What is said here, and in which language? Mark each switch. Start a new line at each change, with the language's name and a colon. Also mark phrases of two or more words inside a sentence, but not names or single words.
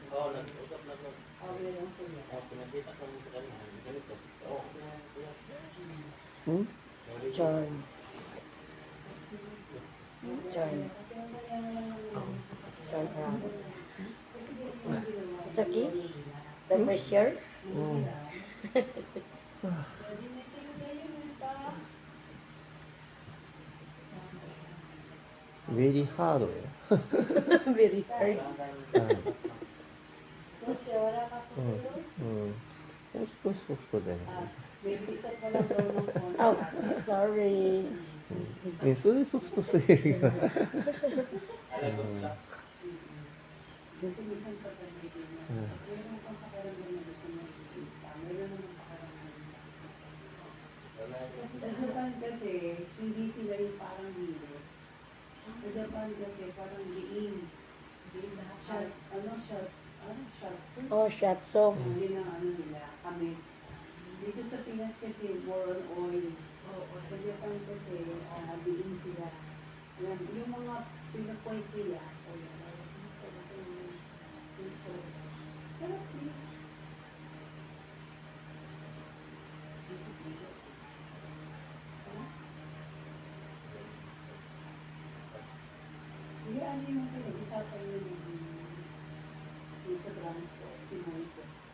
Filipino: Oo, nag-usap na ko. Meron sila. Pinakita ko sa kanila. Ganito. Oo. Hmm? Charm. Charm. Kasi ang kanya na lang namin yung sasakyan.
English: Charm rabbit.
Filipino: Kasi di ko sila
English: It's okay? The pressure? Mm. Very hard よ。 Very hard.
Japanese: 少し柔らかくする。うん。もう少しソフトだよね。
Filipino: Baby set mo lang daw ng phone.
English: Oh, sorry.
Japanese: ね、それソフトすぎるよ。
Filipino: Kasi minsan kapag baby na, meron kang pakiramdam na gusto mo ikita. Meron naman pakiramdam na. Kasi sa Japan kasi, hindi sila yung parang hilo. Sa Japan kasi parang diin.
English: Shots, shots. Oh, shatso.
Filipino: Yun ang ano nila, kami. Dito sa Pinas kasi
English: more on oil.
Filipino: Sa Japan kasi diin sila. Yan, yung mga pinapoint nila. Sarap din. Hindi, ano yung pinag-usapan nyo yung sa transport, si Moises.